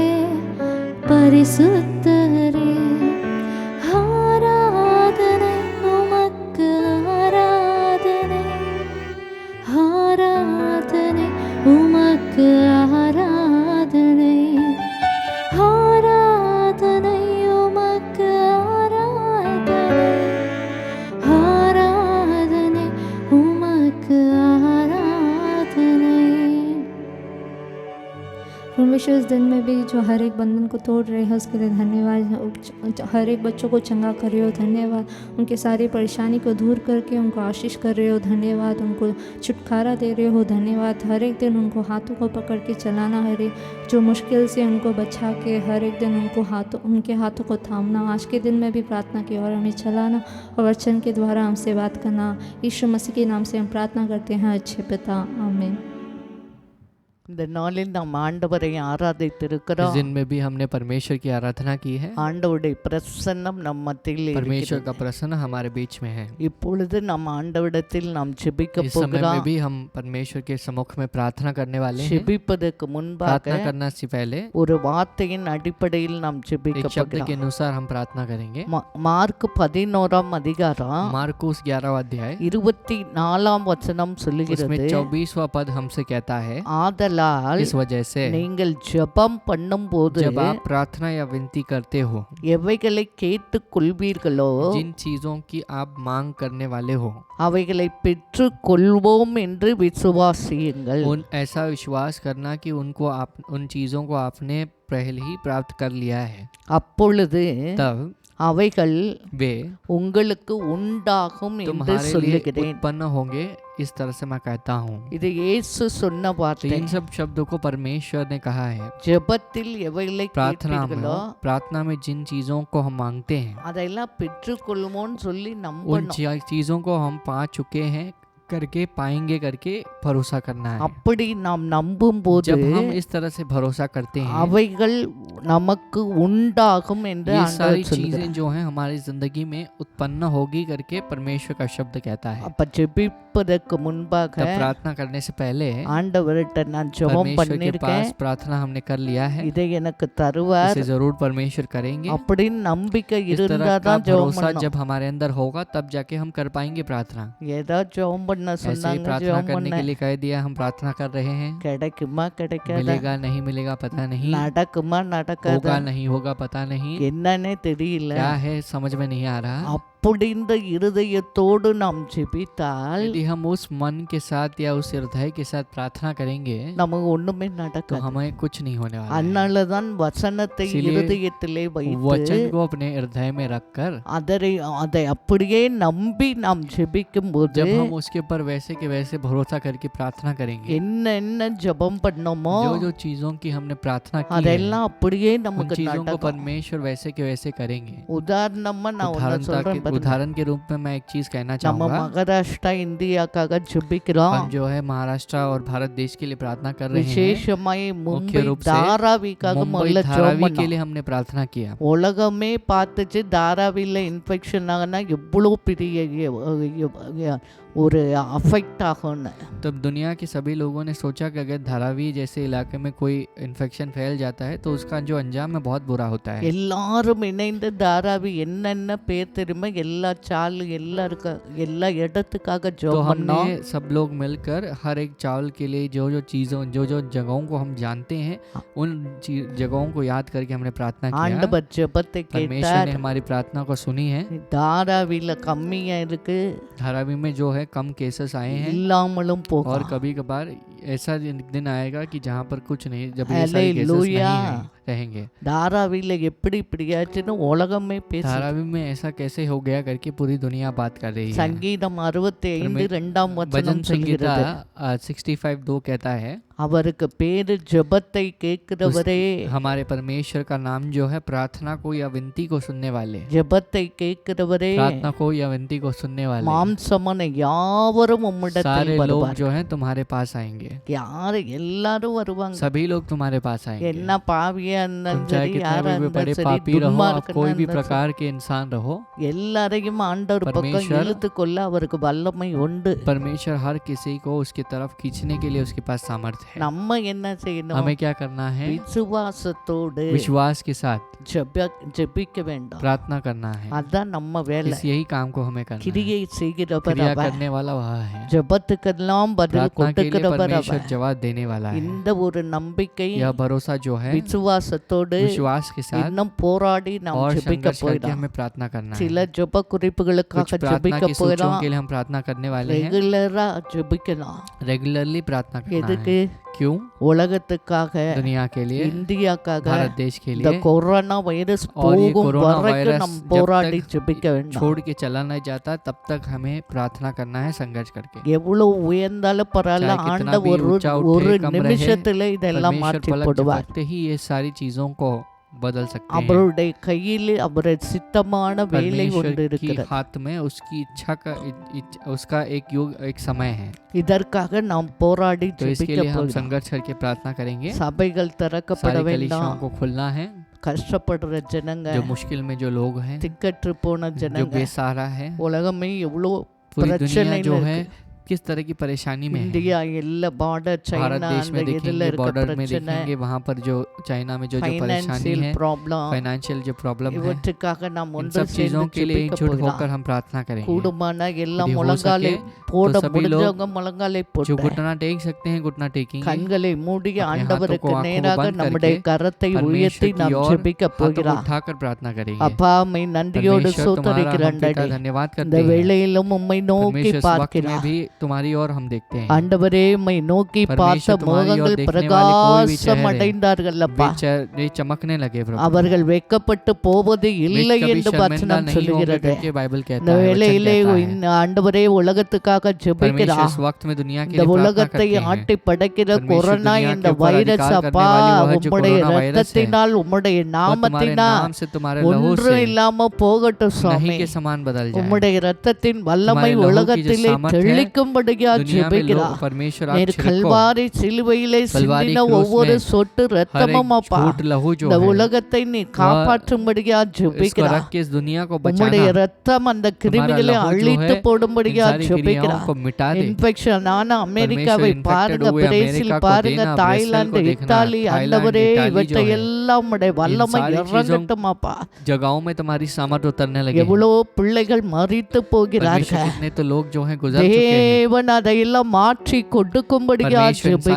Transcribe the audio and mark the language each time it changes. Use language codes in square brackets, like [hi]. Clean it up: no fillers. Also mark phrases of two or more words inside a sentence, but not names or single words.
[ta] பரிசுத்தரே ஆராதனை உமக்கு ஆராதனை ஆராதனை உமக்கு ஆராதனை ஆராதனை உமக்கு ஆராதனை ஆராதனை உமக்கு ஆராதனை। [hi] परमेश्वर इस दिन में भी जो हर एक बंधन को तोड़ रहे हैं उसके लिए धन्यवाद। हर एक बच्चों को चंगा कर रहे हो धन्यवाद। उनके सारी परेशानी को दूर करके उनको आशीष कर रहे हो धन्यवाद। उनको छुटकारा दे रहे हो धन्यवाद। हर एक दिन उनको हाथों को पकड़ के चलाना, हर एक जो मुश्किल से उनको बचा के हर एक दिन उनके हाथों को थामना। आज के दिन में भी प्रार्थना की और हमें चलाना और वचन के द्वारा हमसे बात करना। यीशु मसीह के नाम से हम प्रार्थना करते हैं अच्छे पिता, आमीन। [ta] இந்த நாளில் நாம் ஆண்டவரை [hi] इस [ta] ஆராதித்திருக்கிறோம்। [hi] दिन में भी हमने परमेश्वर की आराधना की है। [ta] ஆண்டவருடைய பிரசன்னம் நம் மத்தியில் [hi] परमेश्वर [ta] இருக்கிறது। [hi] का प्रसन्न हमारे बीच में है। [ta] இப்பொழுது நம் ஆண்டவரிடத்தில் நாம் ஜெபிக்க [hi] इस समय में [ta] போகிறோம்। [hi] भी हम परमेश्वर के सम्मुख में प्रार्थना करने वाले हैं। [ta] ஜெபிப்பதற்கு முன்பாக [hi] प्रार्थना करना से पहले [ta] ஒரு வார்த்தையின் அடிப்படையில் நாம் ஜெபிக்க [hi] एक शब्द के [ta] போகிறோம்। [hi] अनुसार हम प्रार्थना करेंगे। [ta] மார்க் 11ஆம் அதிகாரம் [hi] मार्कुस 11वां अध्याय [ta] 24ஆம் வசனம் [hi] उसमें [ta] சொல்லுகிறது, [hi] 24वां पद हमसे कहता है, [ta] ஆதலால் [hi] इस वजह से [ta] நீங்கள் ஜெபம் பண்ணும்போது [hi] जब आप प्रार्थना या विनती करते हो, [ta] எவைகளை கேட்டுக் கொள்வீர்களோ [hi] जिन चीजों की आप मांग करने वाले हो, [ta] அவைகளை பெற்றுக் கொள்வோம் என்று விசுவாசியுங்கள்। [hi] उन ऐसा विश्वास करना कि उन चीजों को आपने पहले ही प्राप्त कर लिया है, [ta] அப்பொழுது [hi] तब [ta] அவைகள் [hi] वे [ta] உங்களுக்கு உண்டாகும் என்று [hi] तुम्हारे लिए [ta] சொல்லுகிறேன்। [hi] उत्पन्न होंगे। इस तरह से मैं कहता हूँ। [ta] இது இயேசு சொன்ன [hi] तो [ta] வார்த்தை। [hi] इन सब शब्दों को परमेश्वर ने कहा है। [ta] ஜெபத்தில் எவைகளை கேட்பீர்களோ [hi] प्रार्थना में जिन चीजों को हम मांगते हैं, [ta] அதெல்லாம் பெற்றுக்கொள்வோம்னு சொல்லி [hi] उन [ta] நம்பணும்। [hi] चीजों को हम पा चुके हैं करके पाएंगे करके भरोसा करना है। [ta] அப்படி நாம் நம்பும்போது [hi] जब हम इस तरह से भरोसा करते हैं, [ta] அவைகள் நமக்கு உண்டாகும் என்று [hi] ये [ta] ஆண்டவர் [hi] सारी [ta] சொல்கிறார்। [hi] चीजें जो हैं हमारी जिंदगी में उत्पन्न होगी करके परमेश्वर का शब्द कहता है। [ta] அப்ப ஜெபிப்பதற்கு முன்பாக [hi] तब प्रार्थना करने से पहले [ta] ஆண்டவர்கிட்ட நான் ஜெபம் [hi] परमेश्वर के [ta] பண்ணிருக்கேன், [hi] पास प्रार्थना हमने कर लिया है, [ta] இதை எனக்கு தருவார் [hi] इसे जरूर परमेश्वर करेंगे। [ta] அப்படின்னு நம்பிக்கை [hi] इस तरह [ta] இருந்தா [hi] का [ta] தான் ஜெபம் [hi] भरोसा [ta] பண்ணணும்। [hi] जब हमारे अंदर होगा तब जाके हम कर पाएंगे प्रार्थना। [ta] ஏதோ ஜெபம் பண்ண [hi] ऐसे ही [ta] சொன்னாங்க, [hi] प्रार्थना [ta] ஜெபம் [hi] करने [ta] பண்ண [hi] के लिए कह दिया, हम प्रार्थना कर रहे हैं, [ta] கிடைக்குமா கிடைக்காதா, [hi] मिलेगा नहीं मिलेगा पता नहीं, [ta] நடக்குமா நடக்காதா, [hi] होगा नहीं होगा पता नहीं, [ta] என்னன்னே தெரியல। [hi] क्या है समझ में नहीं आ रहा। [ta] அப்படி இந்த இருதயத்தோடு நாம் ஜெபித்தால் [hi] यदि हम उस मन के साथ या उस हृदय के साथ प्रार्थना करेंगे [ta] நமக்கு ஒண்ணுமே [hi] तो [ta] நடக்காது। [hi] हमें कुछ नहीं होने वाला है। [ta] அதனாலதான் வசனத்தை [hi] इसीलिए [ta] இருதயத்திலே வைத்து [hi] वचन को अपने हृदय में रखकर [ta] அதை அப்படியே நம்பி நாம் ஜெபிக்கும் போது [hi] जब हम उसके ऊपर वैसे के वैसे भरोसा करके प्रार्थना करेंगे, [ta] என்ன ஜெபம் பண்ணோமோ [hi] जो जो चीजों की हमने प्रार्थना की है, [ta] அதெல்லாம் அப்படியே [hi] उन [ta] நமக்கு [hi] चीजों को [ta] நடக்கும்। [hi] परमेश्वर वैसे के वैसे करेंगे। [ta] உதாரணமா நான் ஒண்ணு சொல்றேன் பாருங்க। [hi] उदाहरण के रूप में मैं एक चीज कहना [ta] நம்ம [hi] चाहूंगा। [ta] மகாராஷ்டிரா இந்தியாக்காக ஜெபிக்கிறோம்। [hi] हम जो है महाराष्ट्र और भारत देश के लिए प्रार्थना कर रहे हैं। [ta] விசேஷமாய் மும்பை [hi] रूप से [ta] தாராவிக்காக [hi] मुंबई [ta] முதல்ல ஜெபம் [hi] धारावी के [ta] பண்ணோம்। [hi] लिए हमने प्रार्थना किया। [ta] உலகமே பார்த்துச்சு தாராவில இன்ஃபெக்ஷன் ஆகுனா எவ்வளோ பெரிய ஒரு அஃபெக்ட் ஆகும்னு। [hi] तब दुनिया के सभी लोगों ने सोचा कि अगर धारावी जैसे इलाके में कोई इन्फेक्शन फैल जाता है तो उसका जो अंजाम है बहुत बुरा होता है। [ta] எல்லாரும் இணைந்து தாராவி என்னென்ன பேர் தெரியுமா, எல்லா சாலு எல்லா இடத்துக்காக [hi] तो [ta] ஜெபம் பண்ணோம்। [hi] हमने सब लोग मिलकर हर एक चावल के लिए जो जो जगहों को हम जानते हैं उन जगहों को याद करके हमने प्रार्थना किया। [ta] ஆண்டவர் ஜெபத்தை [hi] परमेश्वर [ta] கேட்டார்। [hi] ने हमारी प्रार्थना को सुनी है। [ta] தாராவில கம்மியா இருக்கு, [hi] धारावी में जो है कम केसेस आए हैं [ta] இல்லாமலும் [hi] और [ta] போகும்। [hi] कभी कभार ऐसा दिन आएगा कि जहाँ पर कुछ नहीं, जब ये सारे केसेस हालेलुया। नहीं रहेंगे। [ta] தாராவில எப்படி இப்படியாச்சுன்னு உலகமே பேசு। [hi] धारावी में ऐसा कैसे हो गया करके पूरी दुनिया बात कर रही है। [ta] சங்கீதம் 65:2 [hi] भजन [ta] வசனம் [hi] संगीता [ta] சொல்கிறது, [hi] 65:2 कहता है, [ta] அவருக்கு பேரு ஜெபத்தை கேட்கிறவரே, [hi] हमारे परमेश्वर का नाम जो है प्रार्थना को या विनती को सुनने वाले, [ta] ஜெபத்தை கேட்கிறவரே, [hi] प्रार्थना को या विनती को सुनने वाले [ta] மாம்சமான யாவரும் உம்மிடத்தில் [hi] सारे लोग [ta] வருவார்। [hi] जो है तुम्हारे पास आएंगे। [ta] யாரு எல்லாரும் வருவாங்க। [hi] सभी लोग तुम्हारे पास आएंगे। [ta] என்ன பாவிய பாவியா [hi] तुम [ta] இருந்தாலும் [hi] चाहे [ta] சரி, [hi] कितने [ta] யாரா [hi] भी बड़े [ta] இருந்தாலும் சரி, [hi] पापी रहो, आप [ta] துன்மார்க்கனா [hi] कोई भी [ta] இருந்தாலும் சரி, [hi] प्रकार के इंसान रहो, [ta] எல்லாரையும் ஆண்டவர் பக்கம் [hi] परमेश्वर [ta] இழுத்து கொள்ள அவருக்கு வல்லமை உண்டு. [hi] परमेश्वर हर किसी को उसकी तरफ खींचने के लिए उसके पास सामर्थ्य है। [ta] நம்ம என்ன செய்யணும்? [hi] हमें क्या करना है? [ta] விசுவாசத்தோடு [hi] विश्वास के साथ [ta] ஜெபிக்க வேண்டும். [hi] प्रार्थना करना है। [ta] அதான் நம்ம வேலை. [hi] इस यही काम को हमें करना है। [ta] கிரியை செய்கிறவர் [hi] क्रिया [ta] அவர். [hi] करने वाला वह है। [ta] ஜெபத்துக்கெல்லாம் பதில் [hi] प्रार्थना के लिए [ta] கொடுக்கிறவர் [hi] परमेश्वर [ta] அவர். [hi] जवाब देने वाला है। [ta] இந்த ஒரு நம்பிக்கை [hi] यह भरोसा जो है [ta] விசுவாசத்தோடு [hi] विश्वास के साथ [ta] இன்னும் போராடி நாம் [hi] और [ta] ஜெபிக்க [hi] संघर्ष करके [ta] போயிடும். [hi] हमें प्रार्थना करना है। [ta] சில ஜெப குறிப்புகளுக்காக [hi] कुछ प्रार्थना [ta] ஜெபிக்க [hi] की सूचियों [ta] போயிடும். [hi] के लिए हम प्रार्थना करने वाले हैं। [ta] ரெகுலரா ஜெபிக்கலாம். [hi] रेगुलरली प्रार्थना करना [ta] எதுக்கு? [hi] है। क्यों? [ta] உலகத்துக்காக, [hi] दुनिया के लिए, [ta] இந்தியாக்காக, [hi] भारत देश के [ta] இந்த [hi] लिए। [ta] கொரோனா வைரஸ் [hi] और ये [ta] போகும் [hi] कोरोना [ta] வரைக்கும் [hi] वायरस [ta] நம்ம [hi] जब [ta] போராடி [hi] तक [ta] ஜெபிக்க வேண்டும். [hi] छोड़ के चला नहीं जाता तब तक हमें प्रार्थना करना है संघर्ष करके। [ta] எவ்வளவு உயர்ந்தாலும் பரவாயில்ல, [hi] चाहे कितना [ta] ஆண்டவர் [hi] भी [ta] ஒரு [hi] ऊंचा [ta] ஒரு [hi] उठे कम रहे, [ta] நிமிஷத்துல இதெல்லாம் [hi] परमेश्वर [ta] மாற்றி [hi] पलक [ta] போடுவார். [hi] झपकते ही ये सारी चीजों को बदल सकते हैं। [ta] அவருடைய கையில் அவருடைய சித்தமான வேலை ஒன்று [hi] परमेश्वर की [ta] இருக்கிறது. [hi] हाथ में उसकी इच्छा का उसका एक युग एक समय है। [ta] இதற்காக நாம் போராடி [hi] तो इसके [ta] ஜெபிக்க [hi] लिए हम [ta] போகிறோம். [hi] संघर्ष करके प्रार्थना करेंगे। [ta] சபைகள் திறக்கப்பட [hi] सारी [ta] வேண்டாம். [hi] कलीसियाओं को खुलना है। [ta] கஷ்டப்படுற ஜனங்க, [hi] जो मुश्किल में जो लोग हैं, [ta] திக்கற்று போன [hi] जो [ta] ஜனங்க, [hi] बेसहारा है, [ta] உலகமே எவ்வளோ [hi] पूरी दुनिया [ta] பிரச்சனையில [hi] जो [ta] இருக்கு. [hi] है किस तरह की परेशानी में है। [ta] இந்தியா எல்லா பார்டர், [hi] भारत [ta] சைனா, [hi] देश [ta] அந்த [hi] में [ta] இதுல [hi] देखेंगे, [ta] இருக்க [hi] बॉर्डर में [ta] பிரச்சனை, [hi] देखेंगे, वहाँ पर जो चाइना में जो परेशानी [ta] ஃபைனான்சியல் [hi] है, [ta] ப்ராப்ளம், [hi] फाइनेंशियल जो प्रॉब्लम है, [ta] இவற்றுக்காக நாம் [hi] इन [ta] ஒன்று [hi] सब चीजों [ta] சேர்ந்து [hi] के लिए [ta] ஜெபிக்க [hi] एकजुट [ta] போகிறோம். [hi] होकर हम प्रार्थना करेंगे। [ta] கூடுமான எல்லாம் [hi] यदि हो [ta] முழங்காலை [hi] सके [ta] போட [hi] तो सभी लोग [ta] முடிஞ்சவங்க முழங்காலை [hi] जो [ta] போட்டு [hi] घुटना टेक सकते हैं घुटना टेकेंगे। [ta] கண்களை மூடி [hi] अपने [ta] ஆண்டவருக்கு [hi] हाथों को [ta] நேராக [hi] बंद [ta] நம்முடைய [hi] करके [ta] கரத்தை [hi] परमेश्वर [ta] உயர்த்தி [hi] की [ta] நாம் [hi] ओर [ta] ஜெபிக்க [hi] हाथों को [ta] போகிறோம். [hi] उठाकर प्रार्थना करेंगे। [ta] அப்பா, உம்மை நன்றியோடு [hi] परमेश्वर तुम्हारा हम [ta] சோத்தரிக்கிறேன். [hi] पिता धन्यवाद [ta] இந்த [hi] करते हैं। [ta] வேளையிலும் உம்மை நோக்கி [hi] परमेश्वर इस वक्त में [ta] பார்க்கிறோம். [hi] भी तुम्हारी ओर हम देखते हैं। [ta] ஆண்டவரே, உம்மை நோக்கி [hi] परमेश्वर [ta] பார்த்த [hi] तुम्हारी ओर [ta] முகங்கள் [hi] देखने वाले कोई भी [ta] பிரகாசம் [hi] चेहरे [ta] அடைந்தார்கள் அப்பா. [hi] वे चमकने लगे प्रभु। [ta] அவர்கள் வெட்கப்பட்டு போவது [hi] वे [ta] இல்லை [hi] कभी [ta] என்று [hi] शर्मिंदा [ta] வசனம் [hi] नहीं होंगे [ta] சொல்லுகிறது. [hi] करके बाइबल [ta] இந்த [hi] कहता है, वचन [ta] வேளையிலே [hi] कहता है। [ta] இந்த ஆண்டவரே உலகத்துக்காக [hi] परमेश्वर [ta] ஜெபிக்கிறா. [hi] इस वक्त में दुनिया के [ta] இந்த [hi] लिए प्रार्थना [ta] உலகத்தை [hi] करते हैं। [ta] ஆட்டி படைக்கிற [hi] परमेश्वर [ta] கொரோனா [hi] दुनिया [ta] இந்த [hi] के ऊपर [ta] வைரஸ் [hi] अधिकार करने [ta] அப்பா, [hi] वाली वह जो [ta] உம்முடைய [hi] कोरोना वायरस है, [ta] இரத்தத்தினால் உம்முடைய [hi] वह तुम्हारे [ta] நாமத்தினால் [hi] नाम से तुम्हारे लहू [ta] ஒன்றும் [hi] से [ta] இல்லாம போகட்டும் சுவாமி. [hi] नहीं के समान बदल जाए। [ta] உம்முடைய இரத்தத்தின் வல்லமை [hi] तुम्हारे लहू की जो [ta] உலகத்திலே [hi] सामर्थ है, [ta] தெளிக்கும்படியா [hi] दुनिया में [ta] ஜெபிக்கிறா. [hi] परमेश्वर आप [ta] நீர் [hi] छिड़को। [ta] கல்வாரி சிலுவையிலே [hi] कलवारी [ta] சிந்தின [hi] क्रूस [ta] ஒவ்வொரு [hi] में [ta] சொட்டு [hi] हर [ta] இரத்தமும் [hi] एक [ta] அப்பா, [hi] छूट लहू जो [ta] இந்த [hi] है, [ta] உலகத்தை நீ காப்பாற்றும்படியா [hi] इसको [ta] ஜெபிக்கிறா. [hi] रख के इस दुनिया को [ta] உம்முடைய [hi] बचाना, [ta] இரத்தம் அந்த கிருமிகளை [hi] लहू जो [ta] அழித்து [hi] है, [ta] போடும்படியா [hi] इन सारी [ta] ஜெபிக்கிறா. [hi] क्रियाओं को मिटा दे। [ta] இன்ஃபெக்ஷன் ஆன அமெரிக்காவை [hi] परमेश्वर [ta] பாருங்க, [hi] infected हुए [ta] பிரேசில் [hi] अमेरिका को [ta] பாருங்க, [hi] देना, [ta] தாய்லாந்து, [hi] ब्राजील को देखना, [ta] இத்தாலி, [hi] थाईलैंड, [ta] ஆண்டவரே [hi] इटाली जो [ta] இவற்றை [hi] है, [ta] எல்லாம் உம்முடைய வல்லமை [hi] सारी चीजों [ta] இறங்கட்டும் அப்பா. [hi] जगहों में तुम्हारी सामर्थ उतरने लगे। [ta] எவ்வளோ பிள்ளைகள் மறித்து [hi] परमेश्वर [ta] போகிறார்கள். [hi] कितने तो लोग जो हैं गुजर चुके हैं। [ta] தேவன் அதையெல்லாம் மாற்றி கொடுக்கும்படியா [hi] परमेश्वर इन सारी